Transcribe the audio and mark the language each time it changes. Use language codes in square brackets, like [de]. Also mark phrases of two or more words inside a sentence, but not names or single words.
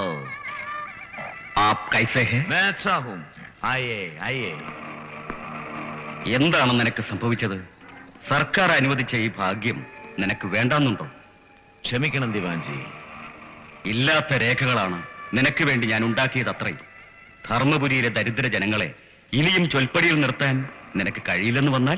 [hi] आप कैसे हैं? मैं अच्छा हूं. आइए आइए. [ml] എന്താണ് നിനക്ക് സംഭവിച്ചത്? സർക്കാർ അനുവദിച്ച ഈ ഭാഗ്യം നിനക്ക് വേണ്ടാന്നുണ്ടോ? ക്ഷമിക്കണം ദിവാൻ ജി. ഇല്ലാത്ത രേഖകളാണ് നിനക്ക് വേണ്ടി ഞാൻ ഉണ്ടാക്കിയത് അത്രയും. ധർമ്മപുരിയിലെ ദരിദ്ര ജനങ്ങളെ ഇനിയും ചൊൽപ്പടിയിൽ നിർത്താൻ നിനക്ക് കഴിയില്ലെന്ന് വന്നാൽ?